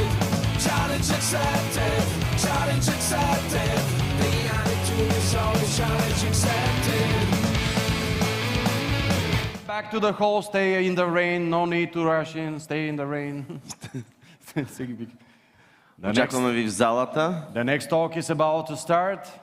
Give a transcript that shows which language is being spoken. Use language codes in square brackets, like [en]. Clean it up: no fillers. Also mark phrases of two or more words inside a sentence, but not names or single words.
[en] Challenge accepted. Challenge accepted. The attitude is always challenge accepted. Back to the hall, stay in the rain, no need to rush in, stay in the rain. [bg] Очакваме ви в залата. [en] The next talk is about to start.